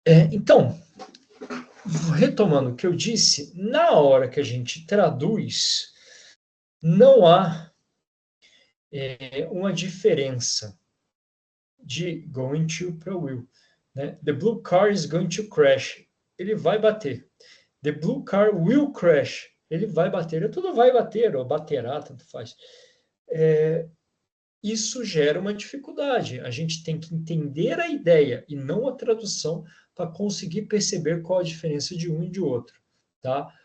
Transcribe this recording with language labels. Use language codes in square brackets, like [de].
[pt] Então, retomando o que eu disse, na hora que a gente traduz, não há uma diferença de going to para will. Né? [en] The blue car is going to crash. [pt] Ele vai bater. [en] The blue car will crash. [pt] Ele vai bater. Tudo vai bater, ou baterá, tanto faz. Isso gera uma dificuldade. A gente tem que entender a ideia e não a tradução para conseguir perceber qual a diferença de um e de outro. Tá?